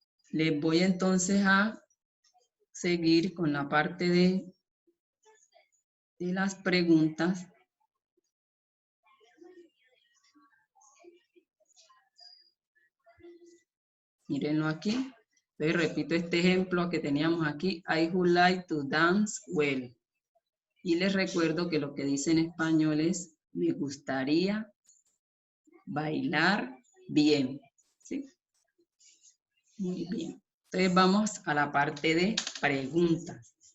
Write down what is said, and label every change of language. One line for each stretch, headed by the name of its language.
Spanish: Les voy entonces a seguir con la parte de las preguntas. Mírenlo aquí. Entonces repito este ejemplo que teníamos aquí.
English: I would like to dance well.
Spanish: Y les recuerdo que lo que dice en español es me gustaría bailar bien. ¿Sí? Muy bien. Entonces vamos a la parte de preguntas.